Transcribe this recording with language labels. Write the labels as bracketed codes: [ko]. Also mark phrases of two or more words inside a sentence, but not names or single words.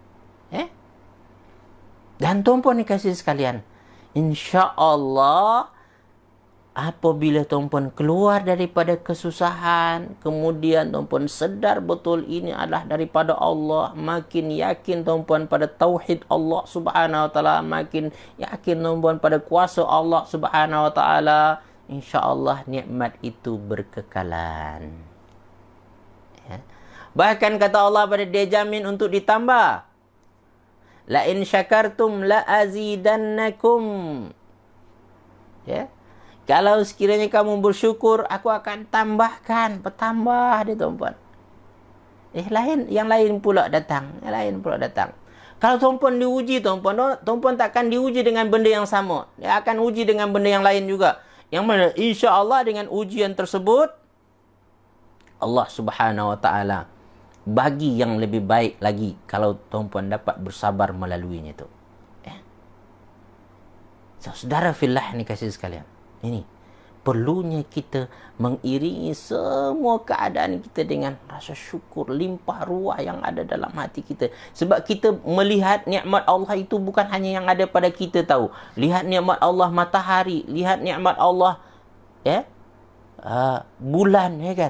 [ms] Dan tuan-puan dikasih sekalian, insya-Allah, apabila tuan-puan keluar daripada kesusahan, kemudian tuan-puan sedar betul ini adalah daripada Allah, makin yakin tuan-puan pada tauhid [ar] Allah Subhanahu wa taala, [ms] makin yakin tuan-puan pada kuasa [ar] Allah Subhanahu wa taala, [ms] insya-Allah nikmat itu berkekalan. Bahkan kata Allah, pada dia jamin untuk ditambah. [ar] La in syakartum la azidannakum. [ms] Kalau sekiranya kamu bersyukur, aku akan tambahkan. Bertambah dia, tuan-puan. Yang lain pula datang. Kalau tuan-puan diuji, tuan-puan takkan diuji dengan benda yang sama. Dia akan uji dengan benda yang lain juga. Yang mana insya-Allah dengan ujian tersebut, [ar] Allah Subhanahu wa taala [ms] bagi yang lebih baik lagi kalau tuan-puan dapat bersabar melaluinya itu. Saudara fillah ni kasih sekalian, ini perlunya kita mengiringi semua keadaan kita dengan rasa syukur limpah ruah yang ada dalam hati kita. Sebab kita melihat nikmat Allah itu bukan hanya yang ada pada kita tahu. Lihat nikmat Allah matahari, lihat nikmat Allah bulan, kan.